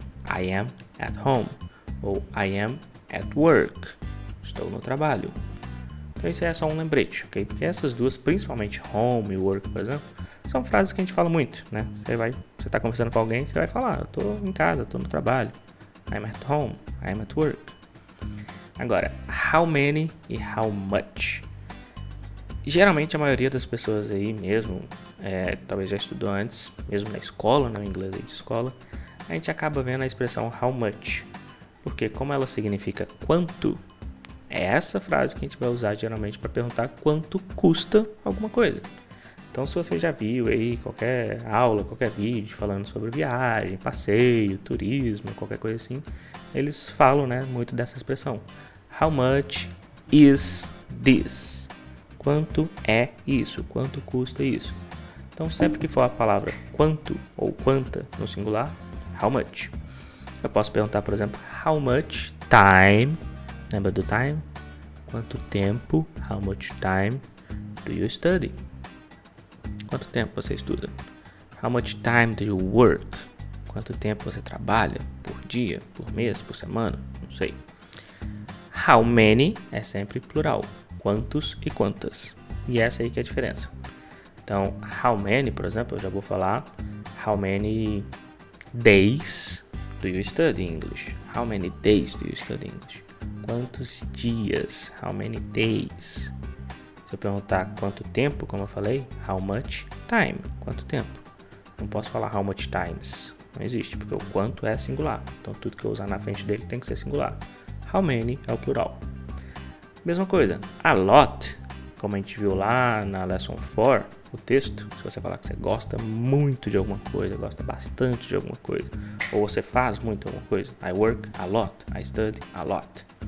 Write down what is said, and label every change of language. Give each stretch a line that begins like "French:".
English: I am at home. Ou I am at work.
Portuguese: Estou no trabalho. Então isso é só um lembrete, ok? Porque essas duas, principalmente home e work, por exemplo, são frases que a gente fala muito, né? Você está conversando com alguém, você vai falar, eu estou em casa, estou no trabalho.
English: I'm at home, I'm at work.
Portuguese: Agora, how many e how much. Geralmente a maioria das pessoas aí mesmo, talvez já estudou antes, mesmo na escola, no inglês aí de escola, a gente acaba vendo a expressão how much. Porque como ela significa quanto, é essa frase que a gente vai usar geralmente para perguntar quanto custa alguma coisa. Então se você já viu aí qualquer aula, qualquer vídeo falando sobre viagem, passeio, turismo, qualquer coisa assim, eles falam, né, muito dessa expressão.
English: How much is this?
Portuguese: Quanto é isso? Quanto custa isso? Então sempre que for a palavra quanto ou quanta no singular, how much. Eu posso perguntar, por exemplo,
English: how much time?
Portuguese: Lembra do time? Quanto tempo?
English: How much time do you study?
Portuguese: Quanto tempo você estuda?
English: How much time do you work?
Portuguese: Quanto tempo você trabalha? Por dia, por mês, por semana? Não sei.
English: How many é sempre plural.
Portuguese: Quantos e quantas. E essa aí que é a diferença. Então, how many, por exemplo, eu já vou falar
English: how many days do you study English? How many days do you study English?
Portuguese: Quantos dias?
English: How many days?
Portuguese: Se eu perguntar quanto tempo, como eu falei,
English: how much time?
Portuguese: Quanto tempo? Não posso falar how much times. Não existe, porque o quanto é singular. Então, tudo que eu usar na frente dele tem que ser singular. How many é o plural. Mesma coisa, a lot, como a gente viu lá na Lesson 4, o texto, se você falar que você gosta muito de alguma coisa, gosta bastante de alguma coisa, ou você faz muito alguma coisa,
English: I work a lot, I study a lot.